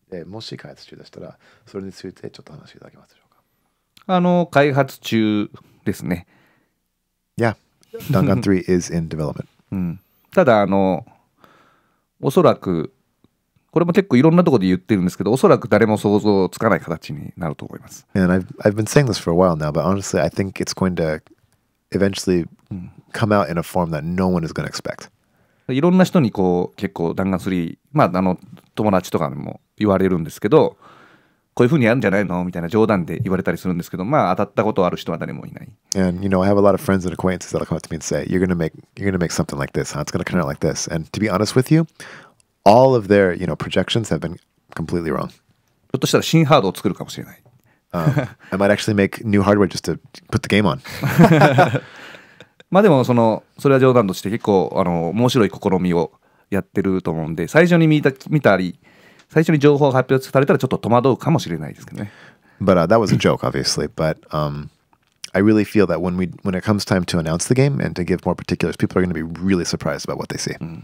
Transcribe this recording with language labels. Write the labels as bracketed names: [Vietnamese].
[Japanese] で、もし開発中でしたら、それについてちょっと話していただけますでしょうか？開発中ですね。 [English] Yeah, Dangan 3 is in development. [Japanese] ただおそらくこれも結構いろんなところで言ってるんですけど、おそらく誰も想像つかない形になると思います。 [English] And I've been saying this for a while now, but honestly, I think it's going to eventually come out in a form that no one is going to expect. [Japanese] いろんな人に結構弾丸3、友達とかにも言われるんですけど、こういう風にやるんじゃないのみたいな冗談で言われたりするんですけど、当たったことある人は誰もいない。 [English] And I have a lot of friends and acquaintances that'll come up to me and say, "You're gonna make something like this, huh? It's gonna come out like this." And to be honest with you, all of their projections have been completely wrong. [Japanese] ひょっとしたら新ハードを作るかもしれない。 [English] I might actually make new hardware just to put the game on. [Japanese] でもそれは冗談として結構面白い試みをやってると思うんで、最初に見たり最初に情報が発表されたらちょっと戸惑うかもしれないですけどね。 [English] But that was a joke, obviously. But I really feel that when it comes time to announce the game and to give more particulars, people are going to be really surprised about what they see.